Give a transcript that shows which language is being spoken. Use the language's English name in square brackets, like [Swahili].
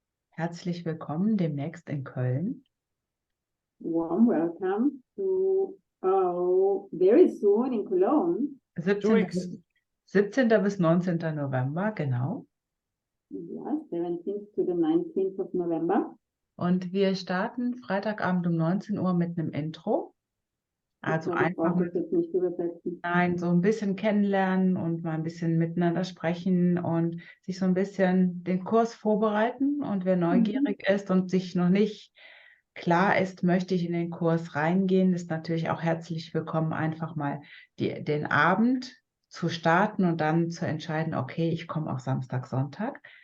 [German] herzlich willkommen demnächst in Köln. [English] warm welcome to very soon in Cologne. [German] 17. bis 19. November, genau. [English] Yeah, 17th to the 19th of November. [German] Und wir starten Freitagabend um 19 Uhr mit einem Intro. Also Ich einfach brauche das jetzt nicht übersetzen. so ein bisschen kennenlernen und mal ein bisschen miteinander sprechen und sich so ein bisschen den Kurs vorbereiten. Und wer neugierig ist und sich noch nicht klar ist, möchte ich in den Kurs reingehen, ist natürlich auch herzlich willkommen, einfach mal den Abend zu starten und dann zu entscheiden, okay, ich komme auch Samstag, Sonntag.